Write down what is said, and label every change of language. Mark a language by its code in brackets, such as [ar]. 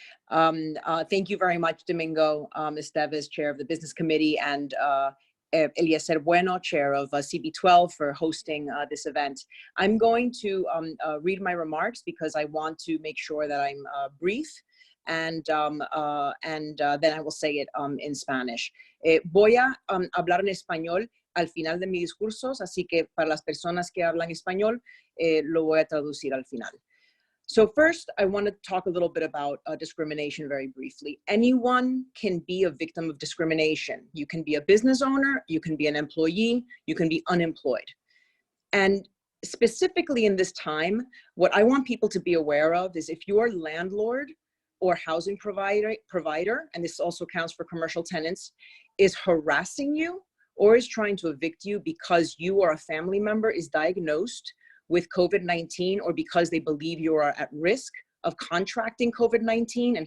[en] Thank you very much, Domingo, Esteves, Chair of the Business Committee, and Eliezer Bueno, Chair of CB12, for hosting this event. I'm going to read my remarks because I want to make sure that I'm brief, and then I will say it in Spanish. [es] Voy a hablar en español al final de mis discursos, así que para las personas que hablan español, lo voy a traducir al final. [en] So first, I want to talk a little bit about discrimination very briefly. Anyone can be a victim of discrimination. You can be a business owner, you can be an employee, you can be unemployed. And specifically in this time, what I want people to be aware of is if your landlord or housing provider, and this also counts for commercial tenants, is harassing you or is trying to evict you because you or a family member is diagnosed with COVID-19 or because they believe you are at risk of contracting COVID-19.